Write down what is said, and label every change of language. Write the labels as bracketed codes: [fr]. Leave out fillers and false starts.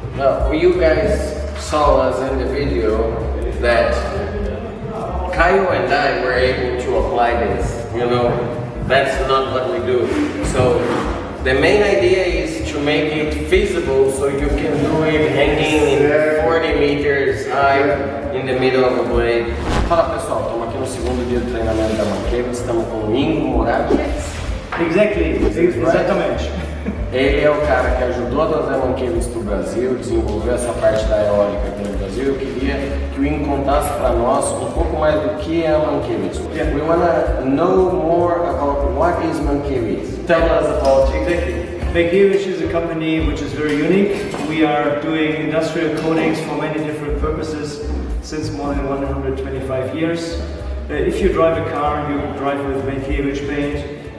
[en] Now, you guys saw us in the video that Caio and I were able to apply this, you know. That's not what we do. So the main idea is to make it feasible so you can do it hanging in 40 meters high in the middle of a blade. [pt] Fala pessoal, estamos aqui no segundo dia do treinamento da Mankiewicz, estamos com o Ingo Moraes. [en] Exactly, exatamente. [pt] Ele é o cara que ajudou a trazer a Mankiewicz para o Brasil, desenvolveu essa parte da eólica aqui no Brasil. Eu queria que o Ingo contasse para nós um pouco mais do que é a Mankiewicz. [en] We want to know more about what is Mankiewicz. Tell us about Exactly. Mankiewicz is a company which is very unique. We are doing industrial coatings for many different purposes since more than 125 years. If you drive a car, you drive with Mankiewicz paint.